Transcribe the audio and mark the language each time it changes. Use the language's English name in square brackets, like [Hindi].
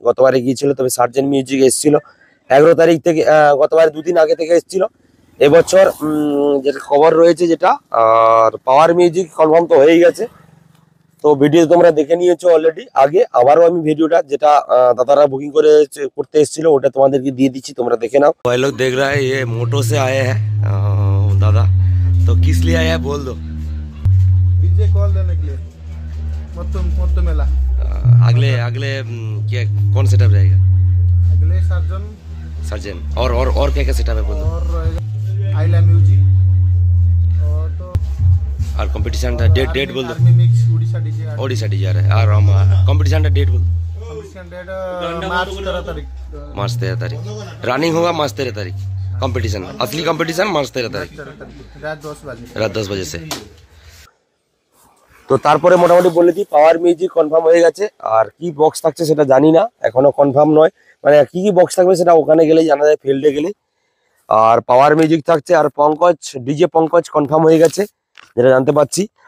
[Bangla] গতবারে গিয়েছিল, তবে সার্জেন মিউজিক এসেছিল 11 তারিখ থেকে, গতবারে 2 দিন আগে থেকে এসেছিল। এবছর যেটা খবর রয়েছে যেটা, আর পাওয়ার মিউজিক কনফার্ম তো হয়ে গেছে। তো ভিডিও তোমরা দেখে নিয়েছো অলরেডি আগে, আবারও আমি ভিডিওটা যেটা দাদারা বুকিং করতে এসেছিল ওটা তোমাদেরকে দিয়ে দিচ্ছি, তোমরা দেখে নাও। [Hindi] भाई लोग देख रहा है, ये मोटो से आए हैं दादा, तो किस लिए आया है बोल दो। डीजे कॉल देने के लिए मोटो मोटो मेला। अगले अगले क्या कौन सेटअप रहेगा? अगले सर्जन सर्जन और क्या क्या सेटअप है बोल दो। और आइला म्यूजिक, और तो और कंपटीशन का डेट बोल दो। आर्मी मिक्स ओडिशा डीजे आ रहा है, और कंपटीशन का डेट बोल दो। कंपटीशन डेट मार्च 13 तारीख। मार्च 13 तारीख रनिंग होगा, मार्च 13 तारीख कंपटीशन, असली कंपटीशन मार्च 13 तारीख रात 10 बजे, রাত 10 बजे से। [Bangla] তো তারপরে মোটামুটি বলে দিই, পাওয়ার মিউজিক কনফার্ম হয়ে গেছে। আর কি বক্স থাকছে সেটা জানি না, এখনো কনফার্ম নয়, মানে কি কি বক্স থাকবে সেটা ওখানে গেলেই জানা যায়, ফিল্ডে গেলে। আর পাওয়ার মিউজিক থাকছে, আর পঙ্কজ ডিজে পঙ্কজ কনফার্ম হয়ে গেছে যেটা জানতে পারছি।